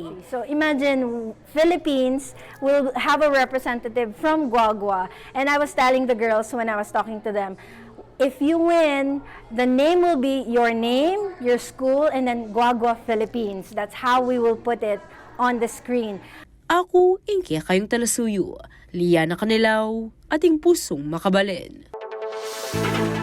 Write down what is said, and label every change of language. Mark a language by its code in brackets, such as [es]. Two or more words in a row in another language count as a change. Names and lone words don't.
[en] So imagine Philippines will have a representative from Guagua. And I was telling the girls when I was talking to them, if you win, the name will be your name, your school, and then Guagua, Philippines. That's how we will put it on the screen. [pam] Ako, ingkya kayong talasuyo. Liana Kanilaw, ating pusong makabalin.